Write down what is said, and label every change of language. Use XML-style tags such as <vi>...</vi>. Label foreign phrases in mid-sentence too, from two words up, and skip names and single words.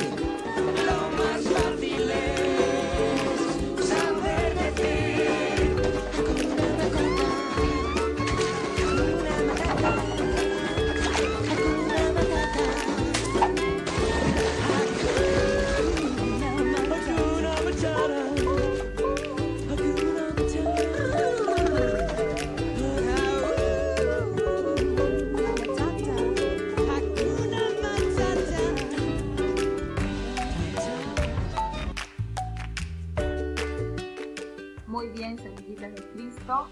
<es>Lo más fácil es saber decir</es> <sw>Hakuna Matata, Hakuna Matata, Hakuna Matata, Hakuna Matata,</sw> <es>Hakuna Muy bien, semillitas de Cristo.</es>